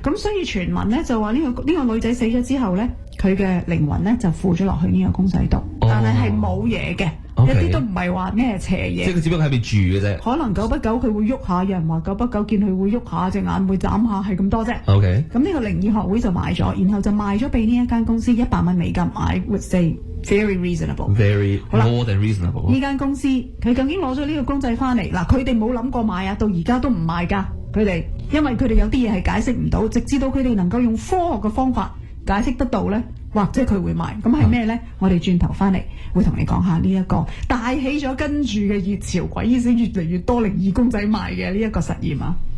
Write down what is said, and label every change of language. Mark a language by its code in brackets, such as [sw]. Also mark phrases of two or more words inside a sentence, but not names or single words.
[yue] 咁所以傳聞咧就話呢個女仔死咗之後咧，佢嘅靈魂咧就附咗落去呢個公仔度，但係冇嘢嘅，一啲都唔係話咩邪嘢。即係佢只不過喺邊住嘅啫。可能久不久佢會喐下，有人話久不久見佢會喐下，隻眼會眨下，係咁多啫。咁呢個靈異學會就買咗，然後就賣咗俾呢一間公司$100美金。 [en] I would say very reasonable。 Very more than reasonable。 [yue] 呢間公司佢究竟攞咗呢個公仔翻嚟嗱，佢哋冇諗過買啊，到而家都唔賣㗎。佢哋因為佢哋有啲嘢係解釋唔到，直至到佢哋能夠用科學嘅方法解釋得到咧，或者佢會賣。咁係咩咧？我哋轉頭翻嚟會同你講下呢一個帶起咗跟住嘅熱潮，鬼醫生越嚟越多靈異公仔賣嘅呢一個實驗啊！